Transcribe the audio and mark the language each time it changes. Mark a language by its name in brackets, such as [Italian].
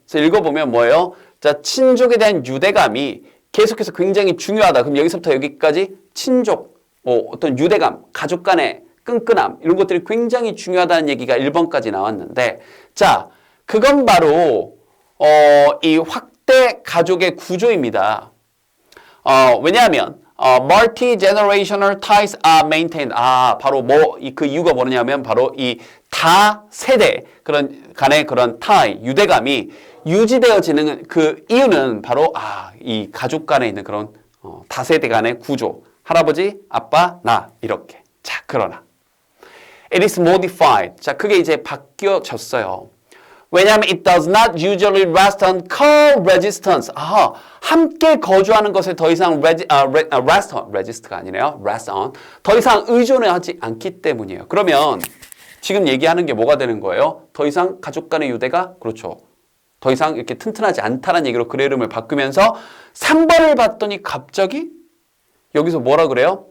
[Korean] 그래서 읽어보면 뭐예요? 자, 친족에 대한 유대감이 계속해서 굉장히 중요하다. 그럼 여기서부터 여기까지 친족, 어떤 유대감, 가족 간의 끈끈함 이런 것들이 굉장히 중요하다는 얘기가 1번까지 나왔는데 자, 그건 바로 이 확대 가족의 구조입니다. 왜냐하면 [English] multi-generational ties are maintained. [Korean] 바로 그 이유가 뭐냐면 바로 이 다세대 간의 그런 tie, 유대감이 유지되어지는 그 이유는 바로 이 가족 간에 있는 그런 다세대 간의 구조. 할아버지, 아빠, 나 이렇게. 자, 그러나 [English] it is modified. [Korean] 자, 그게 이제 바뀌어졌어요. 왜냐하면 [English] it does not usually rest on co-resistance. [Korean] 함께 거주하는 것에 더 이상 resist가 아니네요. [English] rest on. [Korean] 더 이상 의존을 하지 않기 때문이에요. 그러면 지금 얘기하는 게 뭐가 되는 거예요? 더 이상 가족 간의 유대가 그렇죠. 더 이상 이렇게 튼튼하지 않다는 얘기로 글의 이름을 바꾸면서 3번을 봤더니 갑자기 여기서 뭐라 그래요?